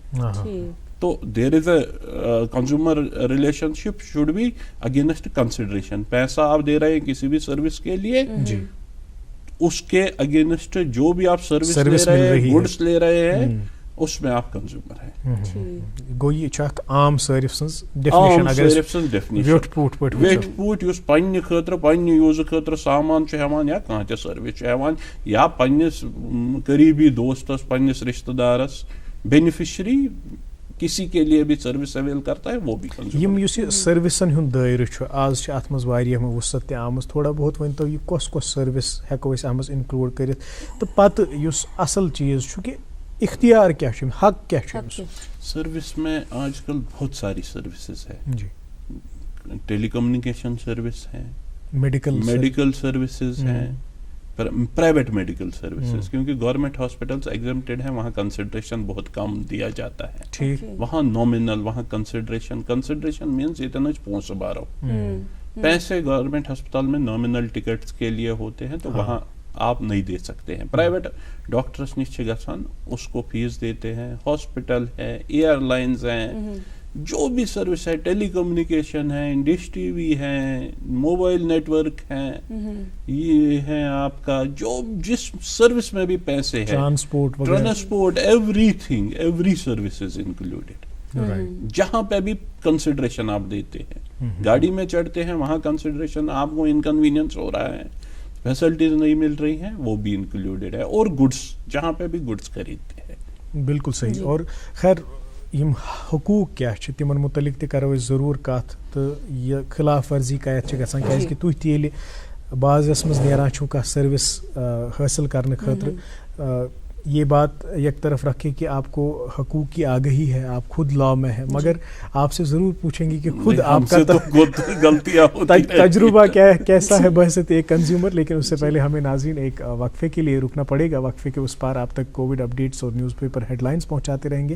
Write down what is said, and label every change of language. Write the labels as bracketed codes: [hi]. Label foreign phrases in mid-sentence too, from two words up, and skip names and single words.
[en] so there is a consumer relationship should be against consideration. [ur] پیسہ آپ دے رہے ہیں کسی بھی سروس کے لیے, اس کے اگینسٹ جو بھی آپ سروس لے رہے ہیں, گڈس لے رہے ہیں, اس میں آپ کنزیومر ہیں. [ks] گو یہ چھُ اکھ عام صارف سٕنٛز ڈیفینیشن. [ur] اگر ویٹ [ks] پوٗٹ یُس پننہِ خٲطرٕ پننہِ یوٗزٕ خٲطرٕ سامان چھُ ہٮ۪وان یا کانٛہہ تہِ سٔروِس چھُ ہٮ۪وان, یا پننِس قریبی دوستس, پننِس رشتہٕ دارس, [ur] بینیفیشری کسی کے لیے بھی سروس اویل کرتا ہے, وہ بھی [ks] یم یُس یہِ سٔروِسن ہُنٛد دٲیرٕ چھُ آز چھِ اتھ منٛز واریاہ وُصعت تہِ آمٕژ. تھوڑا بہت ؤنۍتو یہِ کۄس کۄس سٔروِس ہٮ۪کو أسۍ اتھ منٛز انکلوٗڈ کٔرِتھ, تہٕ پتہٕ یُس اصل چیٖز چھُ کہ اختیار کیا چھُ, حق کیا چھُ أمِس؟ [ur] سروس میں آج کل بہت ساری سروسز ہے. جی, [en] telecommunication service [ur] ہے, میڈیکل سروسز ہیں, [en] private medical services, [ur] کیونکہ [en] government hospitals exempted [ur] ہیں, وہاں کنسیڈریشن بہت کم دیا جاتا ہے. ٹھیک, وہاں نومینل, وہاں کنسیڈریشن مینس [ks] اتنا پونسہ بارو, [ur] پیسے گورنمنٹ ہسپتال میں [en] nominal tickets [ur] کے لیے ہوتے ہیں, تو وہاں آپ نہیں دے سکتے ہیں. [en] private doctors [ks] نش گژھان, [ur] اس کو فیس دیتے ہیں. ہاسپٹل ہے, ایئر لائنز ہیں, جو بھی سروس ہے, ٹیلی کمیونیکیشن ہے, ڈش ٹی وی ہے, [en] mobile network [ur] ہے, یہ ہے آپ کا جو جس سروس میں بھی پیسے ہیں, ٹرانسپورٹ, [en] everything, every service is included. [ur] جہاں پہ بھی کنسیڈریشن آپ دیتے ہیں, گاڑی میں چڑھتے ہیں وہاں کنسیڈریشن, آپ کو انکنوینئنس ہو رہا ہے, فیسلٹیز نہیں مل رہی ہیں, وہ بھی انکلوڈیڈ ہے. اور گڈس, جہاں پہ بھی گڈس خریدتے ہیں. [ks] بالکل صحیح. اور خیر یم حقوق کیا چھِ تمن متعلق تہِ کرو أسۍ ضروٗر کتھ, تہٕ یہِ خلاف ورزی کتھ چھِ گژھان, کیازِ کہِ تُہۍ تہِ ییٚلہِ بازرس منٛز نیران چھُو کانٛہہ سٔروِس حٲصِل کرنہٕ خٲطرٕ, [ur] یہ بات یک طرف رکھے کہ آپ کو حقوق کی آگہی ہے, آپ خود لا میں ہے, مگر آپ سے ضرور پوچھیں گے کہ خود آپ کا تجربہ کیسا ہے بحثت ایک کنزیومر. لیکن اس سے پہلے ہمیں ناظرین ایک وقفے کے لیے رکنا پڑے گا. وقفے کے اس پار آپ تک [en] Covid updates [ur] اور [en] newspaper headlines [ur] پہنچاتے رہیں گے.